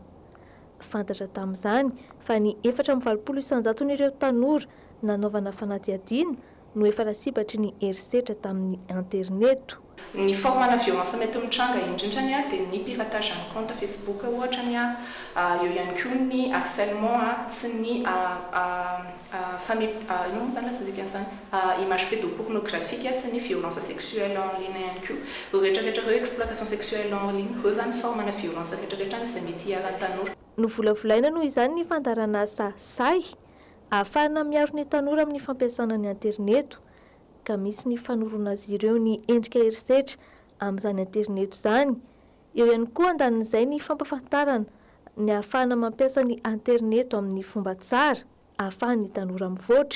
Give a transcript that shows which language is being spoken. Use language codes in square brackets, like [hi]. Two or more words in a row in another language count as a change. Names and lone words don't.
[mg] Fantatra tamin'izany fa ny 420 isan-jaton'ireo tanora nanaovana fanadihadiana no efa rasibatry ny herisetra tamin'ny interneto. Ny formana violence mety mitranga indrindrany dia ny piratage ny [fr] compte Facebook [mg] ohatra ny eo ihany koa ny harcèlement sy ny [fr] image pédopornographique [mg] sy ny [fr] violence sexuelle en ligne [mg] ihany koa rehetrarehetra reo [fr] exploitation sexuelle en ligne [mg] reo zany formana violence rehetrarehetra izay mety ara-tanora. No volavolaina noho izany ny fandarana say ahafahana miaro ny tanora amin'ny fampiasana ny interneto ka misy ny fanorona azy ireo ny endrika herisetra amin'izany interneto izany. Eo ihany koa andanin'izay ny fampafantarana ny ahafahana mampiasa ny interneto amin'ny fomba tsara ahafahan'ny tanora mivoatra.